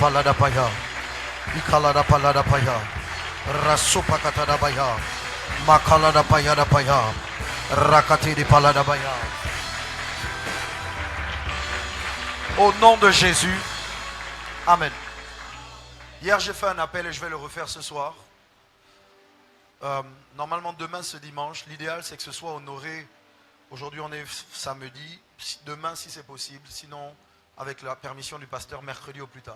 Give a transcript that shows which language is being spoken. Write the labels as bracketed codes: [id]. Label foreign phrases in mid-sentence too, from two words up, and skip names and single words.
[fr] palada paya, ikalada palada paya, rasupa katada paya, makalada paya da paya, rakati di palada paya. Au nom de Jésus, Amen. Hier j'ai fait un appel et je vais le refaire ce soir. Normalement demain ce dimanche, l'idéal c'est que ce soit honoré. Aujourd'hui on est samedi, demain si c'est possible, sinon avec la permission du pasteur mercredi au plus tard.